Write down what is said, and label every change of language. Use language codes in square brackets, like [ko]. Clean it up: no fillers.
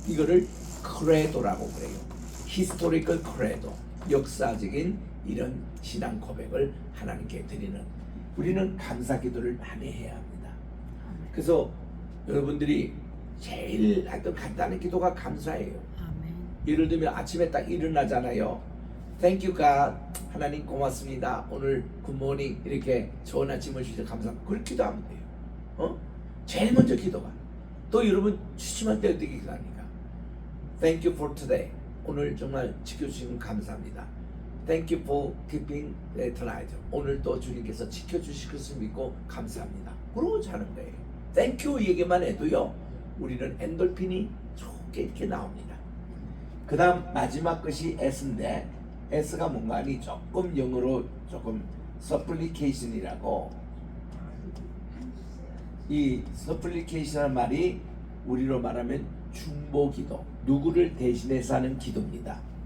[ko] 이거를 크레도라고 그래요. 히스토리컬 크레도, 역사적인 이런 신앙 고백을 하나님께 드리는, 우리는 감사기도를 많이 해야 합니다. 그래서 여러분들이 제일 하여튼 간단한 기도가 감사예요. 아멘. 예를 들면 아침에 딱 일어나잖아요. [en] Thank you God, [ko] 하나님 고맙습니다. 오늘 굿모닝, 이렇게 좋은 아침을 주셔서 감사합니다. 그렇게 기도하면 돼요. 제일 먼저 기도가. 또 여러분 취침할 때 어떻게 기도합니까? [en] Thank you for today. [ko] 오늘 정말 지켜주시면 감사합니다. [en] Thank you for keeping tonight. [ko] 오늘 또 주님께서 지켜주실 것을 믿고 감사합니다. 그러고 자는 거예요. Thank you 얘기만 해도요, 우리는 엔돌핀이 좋게 이렇게 나옵니다. 그 다음 마지막 것이 S인데, S가 뭔가 하니 조금 영어로 조금 supplication이라고, 이 supplication이라는 말이 우리로 말하면 중보기도, 누구를 대신해서 하는 기도입니다.